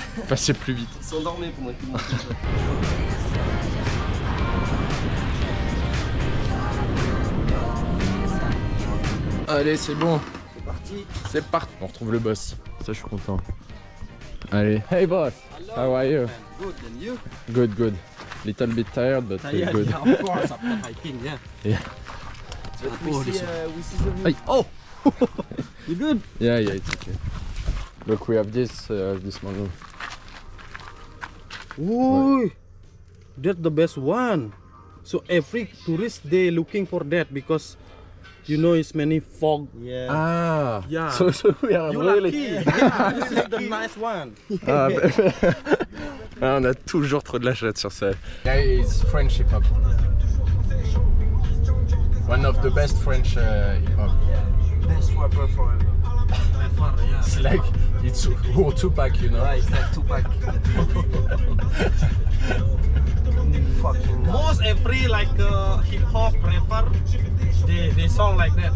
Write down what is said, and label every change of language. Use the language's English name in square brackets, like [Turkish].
[French] Passer plus vite. Il s'endormait pour moi tout le monde. Allez, c'est bon. C'est parti. C'est parti. On retrouve le boss. Ça, je suis content. Allez. [English] Hey boss, how are you? Good, and you? Good, good. Little bit tired, but good. Yeah, of course, after hiking, yeah. Yeah. But we see the view. Hey. Oh! You good? Yeah, yeah, it's okay. Look, we have this morning. Ooh, that's the best one. So every tourist they looking for that because you know it's many fog. Yeah. Ah, Yeah. So we are You really. lucky. Yeah, this is the nice one. [French] Ah, ah, on a toujours trop de la chatte sur ça. [English] Yeah, it's French hip hop. One of the best French hip hop. Best rapper forever. It's like it's Tupac, you know. Yeah, it's like Tupac. Fucking nice. Most every like hip hop rapper, they song like that.